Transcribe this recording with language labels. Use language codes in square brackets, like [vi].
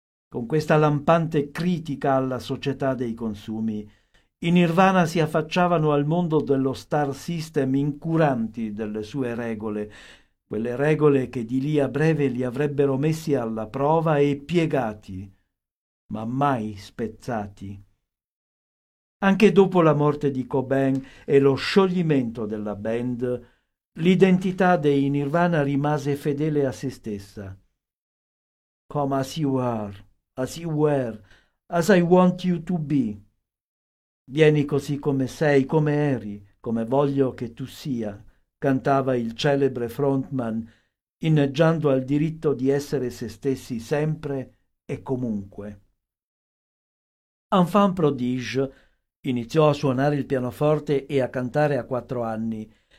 [it] Con questa lampante critica alla società dei consumi, i Nirvana si affacciavano al mondo dello star system incuranti delle sue regole, quelle regole che di lì a breve li avrebbero messi alla prova e piegati, ma mai spezzati. Anche dopo la morte di Cobain e lo scioglimento della band, l'identità dei Nirvana rimase fedele a se stessa. [en] Come as you were, as I want you to be. [it] Vieni così come sei, come eri, come voglio che tu sia, cantava il celebre frontman, inneggiando al diritto di essere se stessi sempre e comunque. Enfant prodige, iniziò a suonare il pianoforte e a cantare a 4 anni.